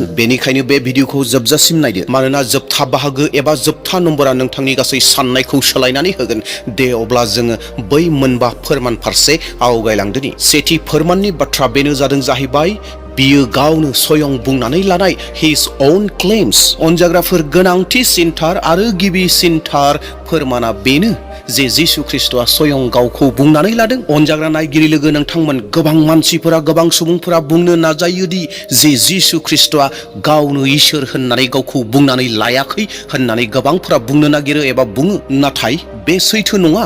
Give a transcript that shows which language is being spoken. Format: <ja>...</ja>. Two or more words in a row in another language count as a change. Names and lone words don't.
<brx>बेनिखायनो बे भिडिअखौ जोबजासिम नायदो मानोना जोबथा बाहागो एबा जोबथा नम्बरा नोंथांनि गासै साननायखौ सोलायनानै होगोन। दे अब्ला जोङो बै मोनबा फोरमान फारसे आवगायलांदोनि। सेथि फोरमाननि बाथ्रा बेनो जादों जाहैबाय बियो गावनो स्वयं बुंनानै लानाय</brx> <en>his own claims.</en> <brx>अनजाग्राफोर गोनांथिसिनथार आरो गिबिसिनथार फोरमाना बेनो जे जिसु ख्रिस्टआ स्वयं गावखौ बुंनानै लादों। अनजाग्रा नायगिरि लोगो नोंथांमोन गोबां मानसिफोरा गोबां सुबुंफोरा बुंनो नाजायोदि जे जिसु ख्रिस्टआ गावनो इसोर होननानै गावखौ बुंनानै लायाखै होननानै गोबांफोरा बुंनो नागिरो एबा बुङो नाथाय बे सैथो नङा।</brx>